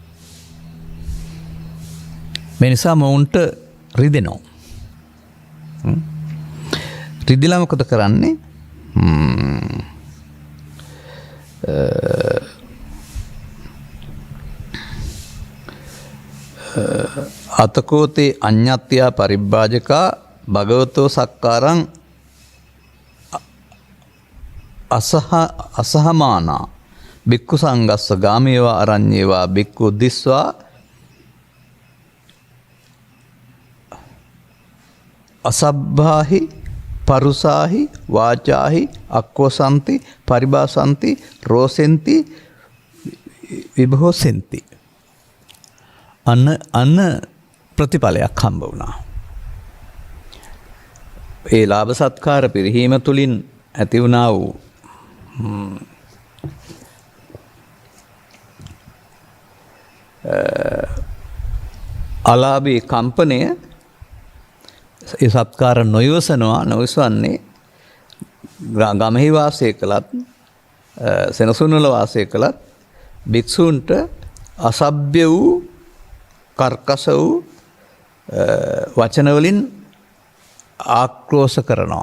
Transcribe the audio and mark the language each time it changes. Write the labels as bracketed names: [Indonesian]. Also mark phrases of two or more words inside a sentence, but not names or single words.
[Sinhala] මේ නිසා මොවුන්ට රිදෙනවා. රිදිලා මොකද කරන්නේ? [Pali] අතකෝතේ අඤ්ඤත්‍යා පරිබ්බාජකා භගවතෝ සක්කාරං අසහමානා බික්කු සංගස්ස ගාමේවා අරඤ්ඤේවා බික්කු දිස්වා අසබ්බාහි පරුසාහි වාචාහි අක්වසන්ති පරිබාසන්ති රෝසෙන්ති විභෝසෙන්ති. [Sinhala] අන්න ප්‍රතිඵලයක් හම්බ වුණා. ඒ ලාභ සත්කාර පිරිහීම තුලින් ඇති වුණා වූ අලාභී කම්පනය ඒ සත්කාර නොයවසන්නේ ගමෙහි වාසය කළත් සෙනසුන්වල වාසය කළත් භික්ෂූන්ට අසභ්‍ය වූ කර්කශ වූ වචන වලින් ආක්‍රෝෂ කරනවා.